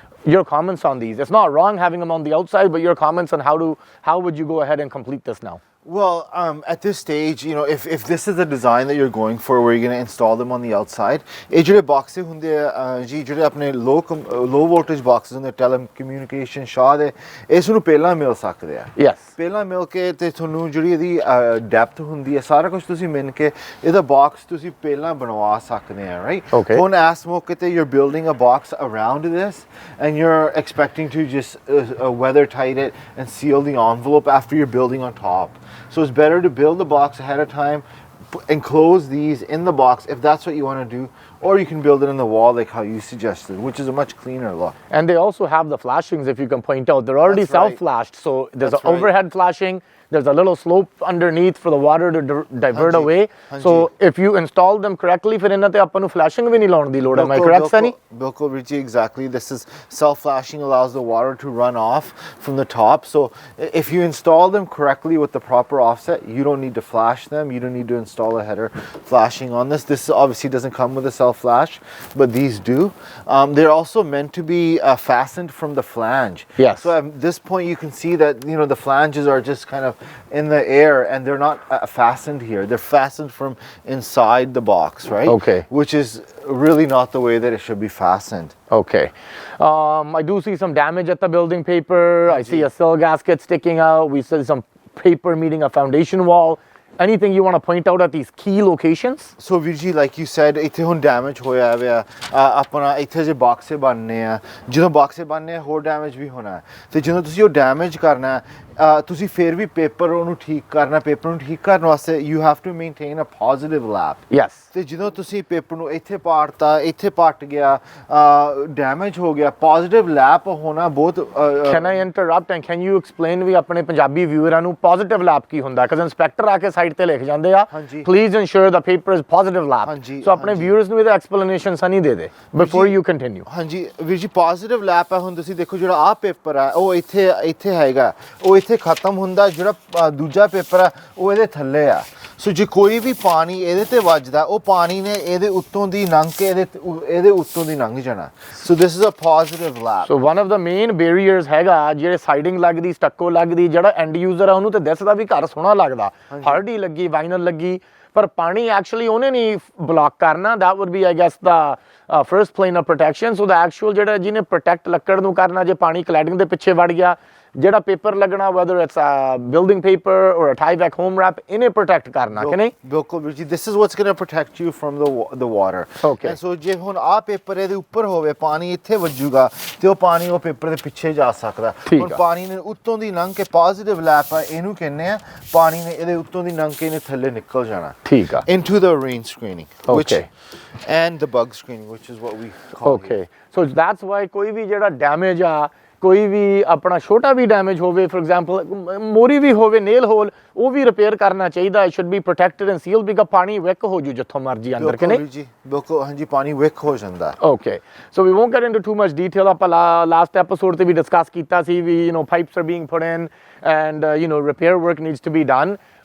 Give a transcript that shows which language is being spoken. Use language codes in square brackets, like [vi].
[en] Your comments on these? It's not wrong having them on the outside, but your comments on how would you go ahead and complete this now? Well, at this stage, you know, if this is the design that you're going for, where you're going to install them on the outside, [pa] ਇਹ ਜਿਹੜੇ boxes ਹੁੰਦੇ ਆ ਜੀ, ਜਿਹੜੇ ਆਪਣੇ low voltage boxes ਹੁੰਦੇ telecommunication ਸ਼ਾਹ ਦੇ, ਇਸ ਨੂੰ ਪਹਿਲਾਂ ਮਿਲ ਸਕਦੇ ਆ। [en] Yes, [pa] ਪਹਿਲਾਂ ਮਿਲ ਕੇ ਤੇ ਤੁਹਾਨੂੰ ਜਿਹੜੀ ਇਹਦੀ ਡੈਪਥ ਹੁੰਦੀ ਹੈ, ਸਾਰਾ ਕੁਝ ਤੁਸੀਂ ਮਿਲ ਕੇ ਇਹਦਾ ਬਾਕਸ ਤੁਸੀਂ ਪਹਿਲਾਂ ਬਣਵਾ ਸਕਦੇ ਆ, ਰਾਈਟ? [en] Okay. [pa] ਹੁਣ ਇਸ ਮੌਕੇ ਤੇ [en] you're building a box around this and you're expecting to just weather tight it and seal the envelope after you're building on top. So it's better to build the box ahead of time, enclose these in the box if that's what you want to do, or you can build it in the wall like how you suggested, which is a much cleaner look. and they also have the flashings, if you can point out. They're already That's right. self-flashed, so there's That's an right. overhead flashing. There's a little slope underneath for the water to divert [pa] Hanji, [en] away. [pa] hanji. [en] So if you install them correctly, [pa] ਫਿਰ ਇਹਨਾਂ ਤੇ ਆਪਾਂ ਨੂੰ flashing ਵੀ ਨਹੀਂ ਲਾਉਣ ਦੀ ਲੋੜ। [en] Am I correct, Sunny? Bilkul, Richie, exactly. This is self-flashing, allows the water to run off from the top. So if you install them correctly with the proper offset, you don't need to flash them. You don't need to install a header flashing on this. This obviously doesn't come with a self-flash, but these do. They're also meant to be fastened from the flange. Yes. So at this point, you can see that, you know, the flanges are just kind of in the air and they're not fastened here. They're fastened from inside the box, right? Okay. Which is really not the way that it should be fastened. Okay. I do see some damage at the building paper. I see a sill gasket sticking out. We see some paper meeting a foundation wall. Anything you want to point out at these key locations? So Virji, like you said, [pa] ਇੱਥੇ ਹੁਣ damage ਹੋਇਆ ਹੋਇਆ ਆਪਣਾ ਇੱਥੇ ਜੇ ਬਾਕਸੇ ਬਣਨੇ ਆ, ਜਦੋਂ ਬਾਕਸੇ ਬਣਨੇ ਆ ਹੋਰ ਡੈਮੇਜ ਵੀ ਹੋਣਾ ਹੈ, ਤੇ ਜਦੋਂ ਤੁਸੀਂ ਉਹ ਡੈਮੇਜ ਕਰਨਾ ਹੈ, ਤੁਸੀਂ ਫਿਰ ਵੀ ਪੇਪਰ ਉਹਨੂੰ ਠੀਕ ਕਰਨਾ, ਪੇਪਰ ਨੂੰ ਠੀਕ ਕਰਨ ਵਾਸਤੇ [en] you have to maintain a positive lap. Yes. [pa] ਤੇ ਜਦੋਂ ਤੁਸੀਂ ਪੇਪਰ ਨੂੰ ਇੱਥੇ ਪਾੜਤਾ, ਇੱਥੇ ਪੱਟ ਗਿਆ, ਡੈਮੇਜ ਹੋ ਗਿਆ, ਪੋਜ਼ਿਟਿਵ ਲੈਪ ਹੋਣਾ ਬਹੁਤ [en] Can I interrupt and can you explain [pa] ਵੀ ਆਪਣੇ ਪੰਜਾਬੀ ਵਿਊਅਰਾਂ ਨੂੰ positive lap ਕੀ ਹੁੰਦਾ? Because ਇੰਸਪੈਕਟਰ ਆ ਕੇ ਸਾਈਡ ਤੇ ਲਿਖ ਜਾਂਦੇ ਆ, ਹਾਂਜੀ। [en] Please ensure the paper is positive lap. [pa] ਹਾਂਜੀ, So ਆਪਣੇ viewers ਨੂੰ ਇਹਦਾ explanation ਸਨੀ ਦੇ ਦੇ [en] before you continue. [pa] ਹਾਂਜੀ ਵੀਰ ਜੀ, ਪੋਜ਼ਿਟਿਵ ਲੈਪ ਹੈ। ਹੁਣ ਤੁਸੀਂ ਦੇਖੋ ਜਿਹੜਾ ਆਹ ਪੇਪਰ ਹੈ ਉਹ ਇੱਥੇ ਹੈਗਾ, ਉਹ ਇੱਥੇ ਖਤਮ ਹੁੰਦਾ, ਜਿਹੜਾ ਦੂਜਾ ਪੇਪਰ ਹੈ ਉਹ ਇਹਦੇ ਥੱਲੇ ਆ। ਸੋ ਜੇ ਕੋਈ ਵੀ ਪਾਣੀ ਇਹਦੇ ਤੇ ਵੱਜਦਾ, ਉਹ ਪਾਣੀ ਨੇ ਇਹਦੇ ਉੱਤੋਂ ਦੀ ਲੰਘ ਕੇ ਇਹਦੇ ਉੱਤੋਂ ਦੀ ਲੰਘ ਜਾਣਾ। [en] So this is a positive lap. So one of the main barriers [pa] ਹੈਗਾ ਜਿਹੜੇ ਸਾਈਡਿੰਗ ਲੱਗਦੀ, ਸਟੱਕੋ ਲੱਗਦੀ, ਜਿਹੜਾ ਐਂਡ ਯੂਜ਼ਰ ਆ ਉਹਨੂੰ ਤੇ ਦਿਸਦਾ ਵੀ ਘਰ ਸੋਹਣਾ ਲੱਗਦਾ, ਹਰਡੀ ਲੱਗੀ, ਵਾਈਨਲ ਲੱਗੀ, ਪਰ ਪਾਣੀ ਐਕਚੁਅਲੀ ਉਹਨੇ ਨਹੀਂ ਬਲੌਕ ਕਰਨਾ। [en] that would be I guess the first plane of protection. So the actual [pa] ਜਿਹੜਾ ਜਿਹਨੇ ਪ੍ਰੋਟੈਕਟ ਲੱਕੜ ਨੂੰ ਕਰਨਾ, ਜੇ ਪਾਣੀ ਕਲੈਡਿੰਗ ਦੇ ਪਿੱਛੇ ਵੜ ਗਿਆ, ਜਿਹੜਾ ਪੇਪਰ ਲੱਗਣਾ, [en] whether it's a building paper or a tie back home wrap, [pa] ਇਹਨੇ ਪ੍ਰੋਟੈਕਟ ਕਰਨਾ ਕਿ ਨਹੀਂ? ਬਿਲਕੁਲ ਵੀਰ ਜੀ, [en] this is what's going to protect you from the water. Okay. [pa] So ਜੇ ਹੁਣ ਆਹ ਪੇਪਰ ਇਹਦੇ ਉੱਪਰ ਹੋਵੇ, ਪਾਣੀ ਇੱਥੇ ਵੱਜੂਗਾ ਤੇ ਉਹ ਪਾਣੀ ਉਹ ਪੇਪਰ ਦੇ ਪਿੱਛੇ ਜਾ ਸਕਦਾ। ਠੀਕ ਹੁਣ ਆ। ਪਾਣੀ ਨੇ ਉੱਤੋਂ ਦੀ ਲੰਘ ਕੇ, ਪੋਜ਼ਿਟਿਵ ਲੈਪ ਆ ਇਹਨੂੰ ਕਹਿੰਦੇ ਆ, ਪਾਣੀ ਨੇ ਇਹਦੇ ਉੱਤੋਂ ਦੀ ਲੰਘ ਕੇ ਇਹਨੇ ਥੱਲੇ ਨਿਕਲ ਜਾਣਾ। ਠੀਕ ਆ। [en] Into the rain screening, which Okay. and the bug screening, which is what we call it. Okay. [pa] So that's why ਕੋਈ ਵੀ ਜਿਹੜਾ ਡੈਮੇਜ ਆ, ਕੋਈ ਵੀ ਆਪਣਾ ਛੋਟਾ ਵੀ ਡੈਮੇਜ ਹੋਵੇ, [en] for example [pa] ਮੋਰੀ ਵੀ ਹੋਵੇ, ਨੇਲ ਹੋਲ, ਉਹ ਵੀ ਰਿਪੇਅਰ ਕਰਨਾ ਚਾਹੀਦਾ। [en] it should be protected and sealed [pa] ਬਿਕਾ ਪਾਣੀ ਵਿਕ ਹੋ ਜੂ ਜਿੱਥੋਂ ਮਰਜੀ ਅੰਦਰ ਕਿ ਨਹੀਂ? ਜੀ ਬਿਲਕੁਲ, ਹਾਂਜੀ, ਪਾਣੀ ਵਿਕ ਹੋ ਜਾਂਦਾ। [en] Okay, so we won't get into too much detail. [pa] ਆਪਾਂ ਲਾਸਟ ਐਪੀਸੋਡ ਤੇ ਵੀ ਡਿਸਕਸ ਕੀਤਾ ਸੀ ਵੀ [en] pipes are being put in and repair work needs to be done.